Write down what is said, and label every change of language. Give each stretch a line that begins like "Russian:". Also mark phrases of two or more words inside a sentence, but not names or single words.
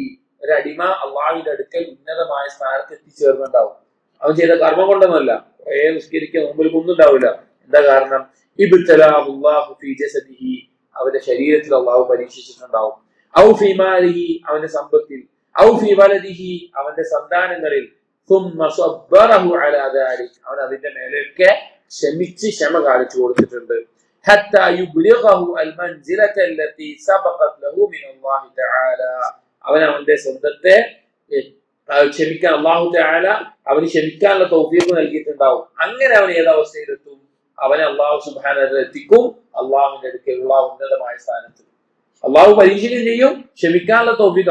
Malayalam: ഒരു അടിമ അള്ളാഹുവിന്റെ അടുക്കൽ ഉന്നതമായ സ്ഥാനത്ത് എത്തിച്ചേർന്നുണ്ടാവും. അവൻ ചെയ്ത കർമ്മം കൊണ്ടൊന്നുമല്ല. കുറേ നിസ്കരിക്കുക, മുമ്പിൽ ഒന്നുണ്ടാവില്ല. എന്താ കാരണം?
Arabic: ابتلاه في جسده.
Malayalam: അവന്റെ ശരീരത്തിൽ അള്ളാഹു പരീക്ഷിച്ചിട്ടുണ്ടാവും.
Arabic: أو في ماله.
Malayalam: അവന്റെ സമ്പത്തിൽ.
Arabic: أو في ولده.
Malayalam: അവന്റെ സന്താനങ്ങളിൽ.
Arabic: ثم صبره على ذلك.
Malayalam: അവൻ അതിന്റെ മേലെയൊക്കെ ക്ഷമ കാണിച്ചു കൊടുത്തിട്ടുണ്ട്.
Arabic: حتى يبلغه المنزلة التي سبقت له من الله تعالى.
Malayalam: അവന്റെ സ്വന്തത്തെ ക്ഷമിക്കാൻ അല്ലാഹു തആല അവന് ക്ഷമിക്കാനുള്ള തൗഫീഖ് നൽകിയിട്ടുണ്ടാവും. അങ്ങനെ അവൻ ഏതവസ്ഥയിലെത്തും? അവനെ അല്ലാഹു
Arabic: سبحانه وتعالى
Malayalam: എത്തിക്കും അല്ലാഹുവിന്റെ അടുക്കലുള്ള ഉന്നതമായ സ്ഥാനത്ത്. അല്ലാഹു പരീക്ഷിക്കുകയും ചെയ്യും, ക്ഷമിക്കാനുള്ള തൗഫീഖ്.